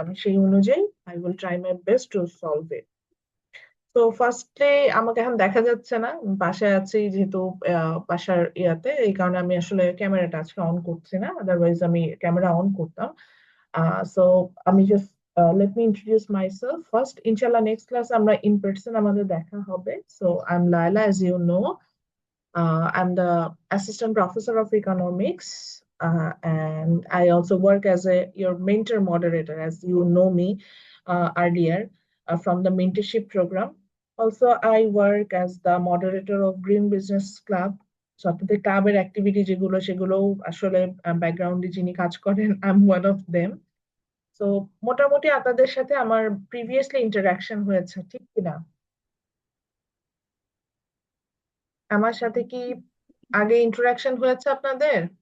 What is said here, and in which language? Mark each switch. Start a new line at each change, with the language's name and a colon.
Bangla: আমি সেই অনুযায়ী
English: I will try my best to solve it.
Bangla: তো ফার্স্টে আমাকে এখন দেখা যাচ্ছে না, বাসায় আছি যেহেতু, বাসার ইয়াতে, এই কারণে আমি আসলে ক্যামেরাটা আজকে অন করছি না, আদারওয়াইজ আমি ক্যামেরা অন করতাম।
English: So আমি just let me introduce myself first.
Bangla: ইনশাল্লাহ নেক্সট ক্লাস আমরা ইন পার্সন আমাদের দেখা হবে।
English: So I am Laila, as you know. I'm the assistant professor of economics, and I also work as your mentor moderator, as you know me earlier from the mentorship program. Also, I work as the moderator of Green Business Club.
Bangla: So আপনাদের ক্লাবের activity যেগুলো সেগুলো আসলে ব্যাকগ্রাউন্ডে যিনি কাজ করেন,
English: I am one of them.
Bangla: So মোটামুটি আপনাদের সাথে আমার প্রিভিয়াসলি ইন্টারাকশন হয়েছে, ঠিক কিনা? আমার সাথে কি আগে ইন্টারাকশন হয়েছে আপনাদের?